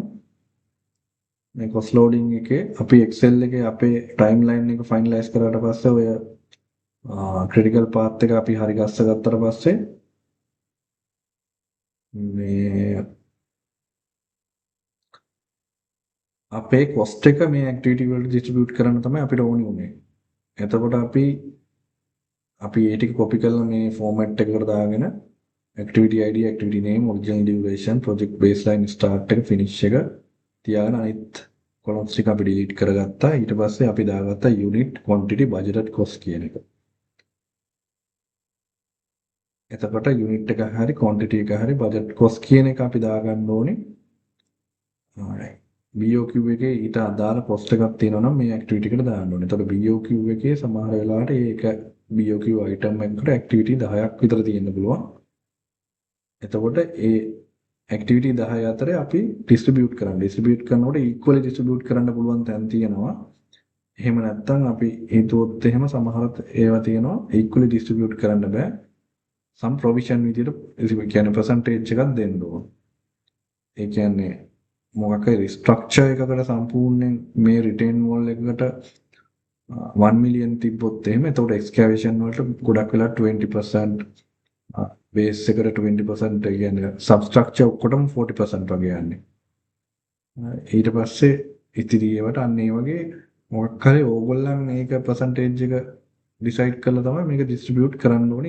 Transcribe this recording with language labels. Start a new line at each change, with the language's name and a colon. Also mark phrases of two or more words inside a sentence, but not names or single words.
Sinhala: මේ
English: cost loading
Sinhala: එකේ අපි Excel එකේ අපේ timeline එක finalize කරාට පස්සේ ඔය
English: critical path
Sinhala: එක අපි හරි ගස්ස ගත්තට පස්සේ මේ අපේ cost එක මේ activity වලට distribute කරන්න තමයි අපිට ඕනි උනේ. එතකොට අපි ඒ ටික copy කරලා මේ format එකකට දාගෙන
English: activity ID, activity name, original duration, project baseline,
Sinhala: start එක, finish එක තියාගෙන අනිත් columns ටික අපි delete කරගත්තා. ඊට පස්සේ අපි දාගත්තා
English: unit, quantity, budgeted cost
Sinhala: කියන එක. එතකොට unit එක හරි quantity එක හරි
English: budget cost
Sinhala: කියන එක අපි දාගන්න ඕනේ. alright. BOQ එකේ ඊට අදාළ cost එකක් තියෙනවා නම් මේ activity එකට දාන්න ඕනේ. එතකොට BOQ එකේ සමහර වෙලාවට ඒක
English: BOQ item
Sinhala: එකකට activity 10ක් විතර තියෙන්න පුළුවන්. එතකොට ඒ activity 10 අතර අපි distribute කරනකොට
English: equally distribute
Sinhala: කරන්න පුළුවන් තැන් තියෙනවා. එහෙම නැත්නම් අපි හිතුවොත් එහෙම සමහරත් ඒවා තියෙනවා
English: equally distribute
Sinhala: කරන්න බෑ.
English: some provision
Sinhala: විදියට ඒ කියන්නේ percentage එකක් දෙන්න ඕන. ඒ කියන්නේ මොකක් හරි structure එකකට සම්පූර්ණයෙන් මේ
English: retain wall
Sinhala: එකකට 1 million තිබ්බොත් එහෙම එතකොට excavation වලට ගොඩක් වෙලා 20% බේස් එකට 20% කියන්නේ සබ්ස්ට්‍රක්චර් ඔක්කොටම 40% වගේ යන්නේ. ඊට පස්සේ ඉතිරි ඒවට අන්න ඒ වගේ මොකක් හරි ඕගොල්ලන් මේක percentage එක decide කරලා තමයි මේක distribute කරන්න ඕනේ.